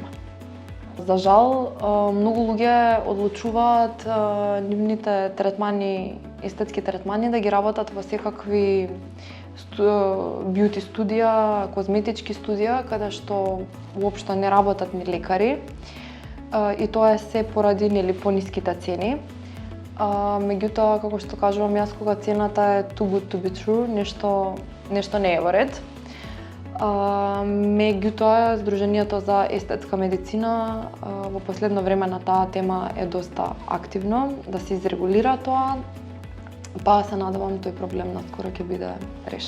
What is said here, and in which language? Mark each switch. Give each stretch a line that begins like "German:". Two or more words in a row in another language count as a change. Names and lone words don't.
Macedonian: За жал, многу луѓе одлучуваат нивните естетски третмани да ги работат во секакви бјути студија, козметички студија, каде што уопшто не работат ни лекари и тоа е се поради пониските цени. Меѓутоа, како што кажувам јас, кога цената е
English: too good to be true,
Macedonian: нешто не е во ред. Меѓутоа, Сдруженијето за естетска медицина во последно време на таа тема е доста активно да се изрегулира тоа, па се надевам тој проблем наскоро ќе биде решен.